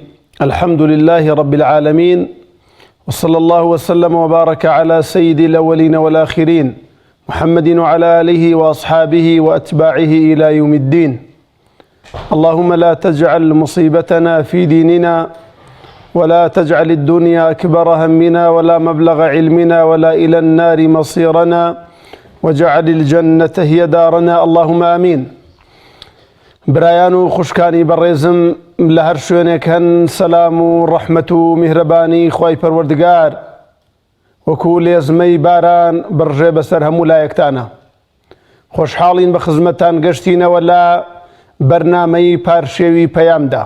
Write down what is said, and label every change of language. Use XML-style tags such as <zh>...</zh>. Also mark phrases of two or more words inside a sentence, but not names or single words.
<ar>الحمد لله رب العالمين، وصلى الله وسلم وبارك على سيد الأولين والآخرين محمد وعلى آله وأصحابه وأتباعه إلى يوم الدين. اللهم لا تجعل مصيبتنا في ديننا، ولا تجعل الدنيا أكبر همنا ولا مبلغ علمنا ولا إلى النار مصيرنا، وجعل الجنة هي دارنا، اللهم آمين.</ar> <ckb>برایان و خوشکانی بەڕێزم لە هەر شوێنێک هەن، سەلام و ڕەحمەت و میهرەبانی خوای پەروەردگار وەکو لێزمەی باران بڕژێ بەسەر هەموو لایەکتانە. خۆشحاڵین بە خزمەتتان گەشتینەوە لە بەرنامەی پارشێوی پەیامدا.</ckb>